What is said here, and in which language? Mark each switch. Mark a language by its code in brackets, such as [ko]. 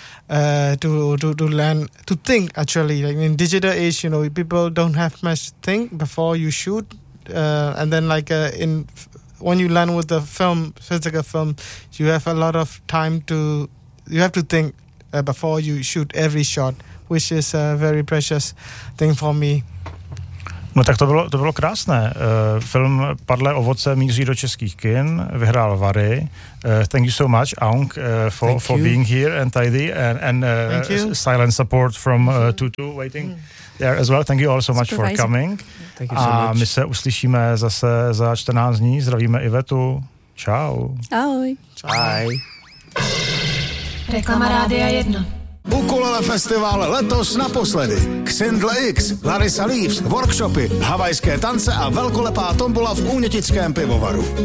[en] To learn to think, actually, like in digital age, you know, people don't have much think before you shoot, and then like when you learn with the film, physical film, you have a lot of time to think before you shoot every shot, which is a very precious thing for me. [cs] No tak to bylo krásné. Film Padlé ovoce míří do českých kin, vyhrál Vary. [en] Thank you so much, Aung, for being here and tidy and silent support from Tutu waiting there as well. Thank you all so much for coming. Thank you so much. [cs] A my se uslyšíme zase za 14 dní. Zdravíme Ivetu. Čau. Ahoj. Čau. Reklama Rádia 1. Ukulele festival letos naposledy. Xindle X, Larissa Leaves, workshopy, havajské tance a velkolepá tombola v Únětickém pivovaru.